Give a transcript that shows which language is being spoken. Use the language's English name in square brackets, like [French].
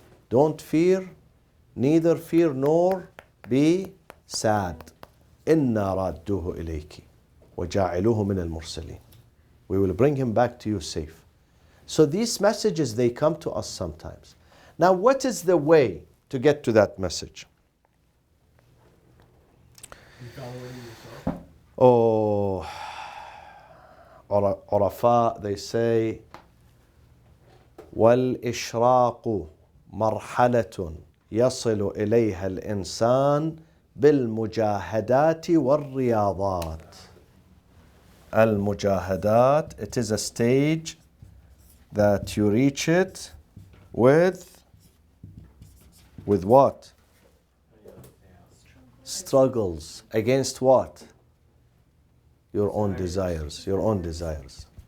[English] Don't fear, neither fear nor be sad. [Arabic] إِنَّا رَادُّوهُ إِلَيْكِ وَجَاعِلُوهُ مِنَ الْمُرْسَلِينَ. [English] We will bring him back to you safe. So these messages, they come to us sometimes. Now, what is the way to get to that message? Oh, Urafa, they say, [Arabic] وَالْإِشْرَاقُ مَرْحَلَةٌ يَصِلُ إِلَيْهَا الْإِنسَانِ بِالْمُجَاهَدَاتِ وَالرِّيَاضَاتِ. [English] Al-Mujahadat, it is a stage that you reach it with what? Struggles. Against what? Your own desires. Your own desires.